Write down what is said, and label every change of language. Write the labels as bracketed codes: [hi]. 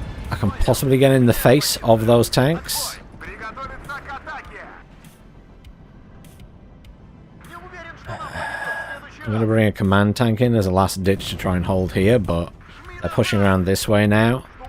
[en] I can possibly get in the face of those tanks. [ru] Приготовиться к атаке. Не уверен, [en] I'm going to bring a command tank in as a last ditch to try and hold here, but they're pushing around this way now.